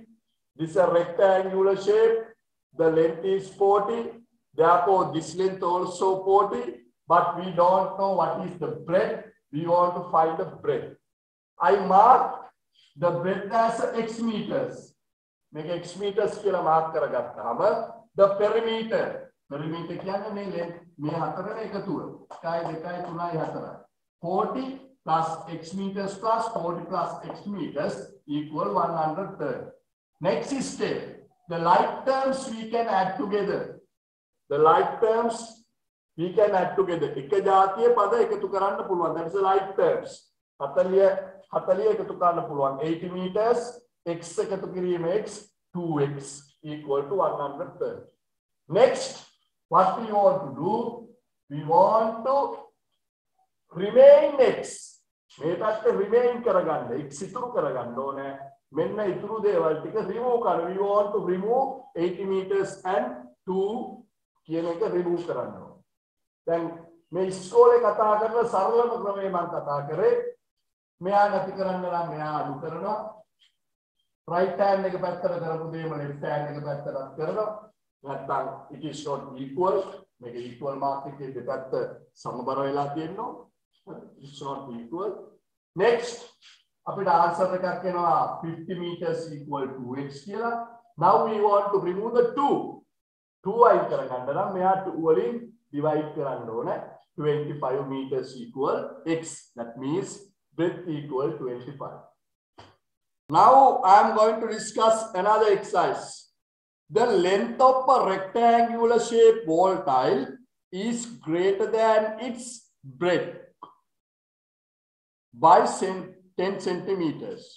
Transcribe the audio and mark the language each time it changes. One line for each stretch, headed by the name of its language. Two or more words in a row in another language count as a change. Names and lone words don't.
English: This is a rectangular shape. The length is 40. Therefore, this length also 40. But we don't know what is the breadth. We want to find the breadth. I mark the breadth as x meters. Make x meters කියලා mark කරගත්තාම the perimeter.
Sinhala: Perimeter කියන්නේ මේ length මේ හතරේ එකතුව. 1 2 3 4.
English: 40 plus x meters plus 40 plus x meters equal 130. Next step. The like terms we can add together. The like terms we can add together.
Sinhala: එක ජාතිය පද එකතු කරන්න පුළුවන්.
English: That is the like terms.
Sinhala: 40 එකතු කරන්න පුළුවන්. 80 meters x එකතු කිරීම x 2x
English: equal to
Sinhala: 130.
English: Next, what we want to do? We want to remain x.
Sinhala: මේ පැත්ත remain කරගන්න. x ඉතුරු කරගන්න ඕනේ. මෙන්න ඉතුරු දේවල් ටික remove කරන්න.
English: We want to remove 80 meters and 2
Sinhala: කියන එක
English: remove
Sinhala: කරන්න ඕනේ. දැන් මේ ඉස්කෝලේ කතා කරන සරලම ක්‍රමය මම කතා කරේ. මෙයා නැති කරන්න නම් මෙයා අඩු කරනවා.
English: right hand
Sinhala: එක පැත්තට කරපු දෙයම
English: left hand
Sinhala: එක පැත්තට කරනවා.
English: නැත්නම් it is not equal.
Sinhala: මේක equal mark එකේ දෙපැත්ත සමබර වෙලා තියෙනවා.
English: It's not equal. Next,
Sinhala: අපිට answer එකක් එනවා 50 meters
English: equal to
Sinhala: x කියලා.
English: Now we want to remove the 2.
Sinhala: 2 අයින් කරගන්න නම් මෙයා 2 වලින් divide කරන්න ඕනේ.
English: 25 meters equal x. That means breadth equal 25. Now I am going to discuss another exercise. The length of a rectangular shaped wall tile is greater than its breadth by 10 centimeters.